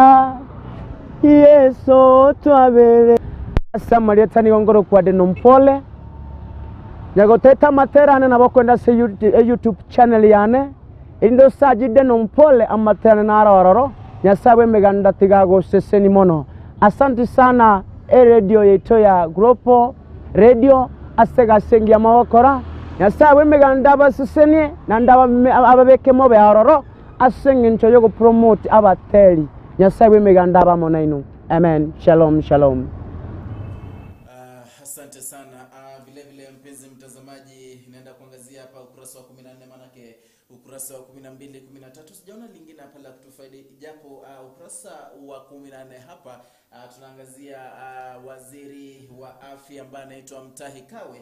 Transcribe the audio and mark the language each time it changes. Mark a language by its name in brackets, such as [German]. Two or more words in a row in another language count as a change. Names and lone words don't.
[Gusii] Yesu twabere Samaria tani ngoro kwa de nompole nyagoteta materane nabo kwenda se YouTube channel yane indo sajide nompole amaterane na arororo nyasawe meganda tigago seseni mono. [Swahili] Asante sana [Gusii] radio yeto ya Grupo Radio asega sengi amawokora nyasawe meganda baseseni na ndaba ababeke mobe aroro asengi ntoyo go promote abateli nyasawe meganda bamona ino. [Hebrew] Amen. Shalom shalom. [Swahili] Asante sana. Vile vile mpenzi mtazamaji, naenda kuangazia hapa ukurasa wa 14, manake ukurasa wa 12, 13 sijaona lingine hapa la kutufaidi, japo ukurasa wa 14 hapa tunaangazia waziri wa afya ambaye anaitwa Mutahi Kagwe.